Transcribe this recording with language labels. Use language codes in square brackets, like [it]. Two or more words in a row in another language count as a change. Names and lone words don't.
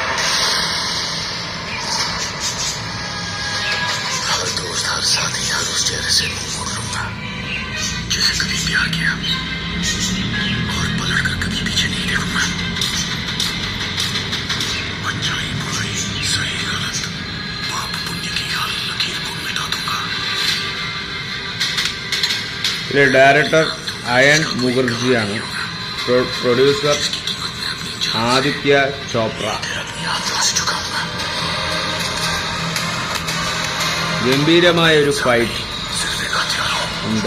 [hi] हर दोस्त, हर साथी, हर उस चेहरे से मुंह मोड़ लूंगा जिसे कभी प्यार किया, और पलटकर कभी पीछे नहीं देखूंगा। अच्छाई बुराई, सही गलत, पाप पुण्य की हर लकीर को मिटा दूंगा। [ml] ഇതിലെ ഡയറക്ടർ അയൺ മുഖർജിയാണ്, പ്രൊഡ്യൂസർ ആദിത്യ ചോപ്ര. ഗംഭീരമായ ഒരു ഫൈറ്റ് ഉണ്ട്.